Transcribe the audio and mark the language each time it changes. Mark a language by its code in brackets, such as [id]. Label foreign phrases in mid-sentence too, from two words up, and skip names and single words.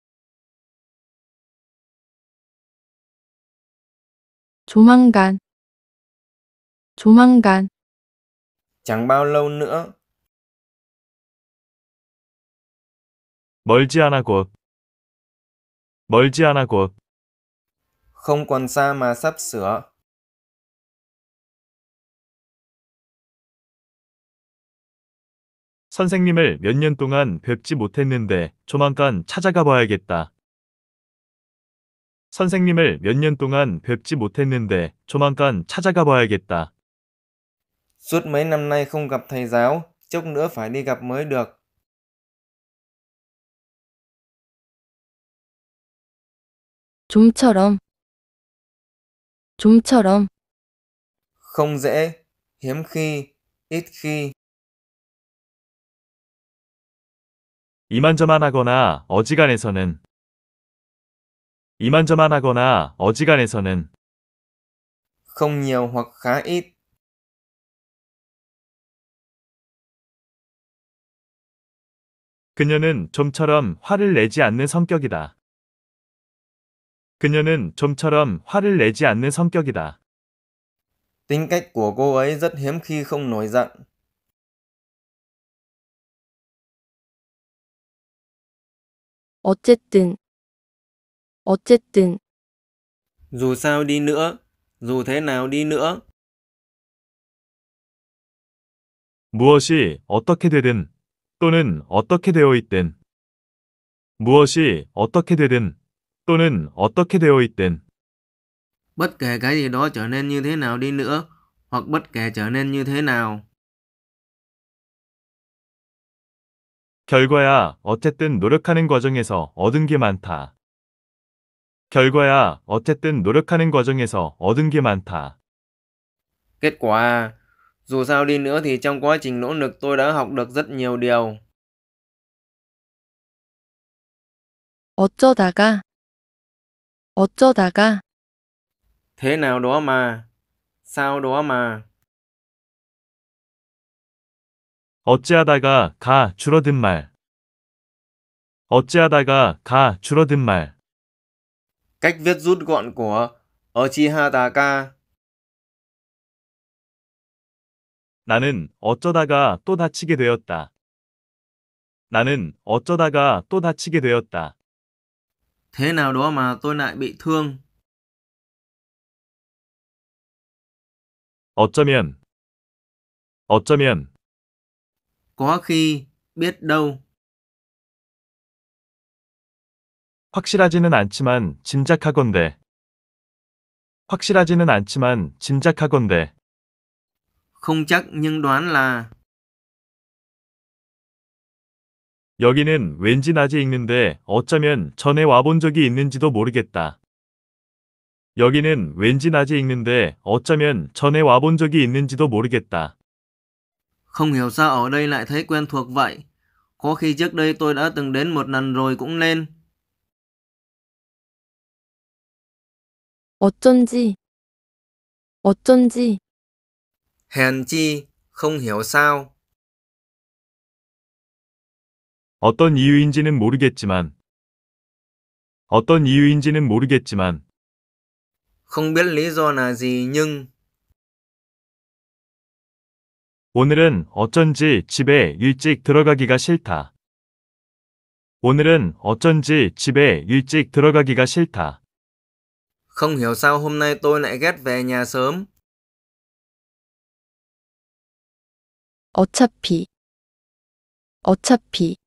[ko] 조만간, 조만간, [vi] Chẳng bao lâu nữa. [ko] 멀지 않아 곧. 멀지 않아 곧. [vi] Không còn xa mà sắp sửa. [ko] 선생님을 몇 년 동안 뵙지 못했는데 조만간 찾아가 봐야겠다. 선생님을 몇 년 동안 뵙지 못했는데 조만간 찾아가 봐야겠다. [vi] Suốt mấy năm nay không gặp thầy giáo, chốc nữa phải đi gặp mới được. [ko] 좀처럼, 좀처럼, [vi] Không dễ, hiếm khi, ít khi. [ko] 이만저만하거나 어지간해서는. 이만저만하거나 어지간해서는. [vi] Không nhiều hoặc khá ít. [ko] 그녀는 좀처럼 화를 내지 않는 성격이다. 그녀는 좀처럼 화를 내지 않는 성격이다. [vi] Tính cách của cô ấy rất hiếm khi không nổi giận. [ko] 어쨌든, 어쨌든, [vi] Dù sao đi nữa, dù thế nào đi nữa. [ko] 무엇이 어떻게 되든 또는 어떻게 되어 있든. 무엇이 어떻게 되든 또는 어떻게 되어 있든. [vi] Bất kể cái gì đó trở nên như thế nào đi nữa, hoặc bất kể trở nên như thế nào. [ko] 결과야 어쨌든 노력하는 과정에서 얻은 게 많다. 결과야 어쨌든 노력하는 과정에서 얻은 게 많다. [vi] Kết quả à, dù sao đi nữa thì trong quá trình nỗ lực tôi đã học được rất nhiều điều. [ko] 어쩌다가, 어쩌다가, [vi] Thế nào đó mà, sao đó mà. [ko] 어찌하다가 가 줄어든 말. 어찌하다가 가 줄어든 말. [vi] Cách viết rút gọn của Uchiha. [ko] 나는 어쩌다가 또 다치게 되었다. 나는 어쩌다가 또 다치게 되었다. [vi] Thế nào đó mà tôi lại bị thương. [ko] 어쩌면, 어쩌면, [vi] Có khi, biết đâu. [ko] 확실하지는 않지만 짐작하건대. 확실하지는 않지만 짐작하건대. [vi] Không chắc nhưng đoán là. [ko] 여기는 왠지 낮에 읽는데 어쩌면 전에 와본 적이 있는지도 모르겠다. 여기는 왠지 낮에 읽는데 어쩌면 전에 와본 적이 있는지도 모르겠다. [vi] Không hiểu sao ở đây lại thấy quen thuộc vậy. Có khi trước đây tôi đã từng đến một lần rồi cũng nên. [ko] 어쩐지, 어쩐지, [vi] Hèn chi, không hiểu sao. [ko] 어떤 이유인지는 모르겠지만, 어떤 이유인지는 모르겠지만, [vi] Không biết lý do là gì nhưng. [ko] 오늘은 어쩐지 집에 일찍 들어가기가 싫다. 오늘은 어쩐지 집에 일찍 들어가기가 싫다. [vi] Không hiểu sao hôm nay tôi lại ghét về nhà sớm. [ko] 어차피, 어차피,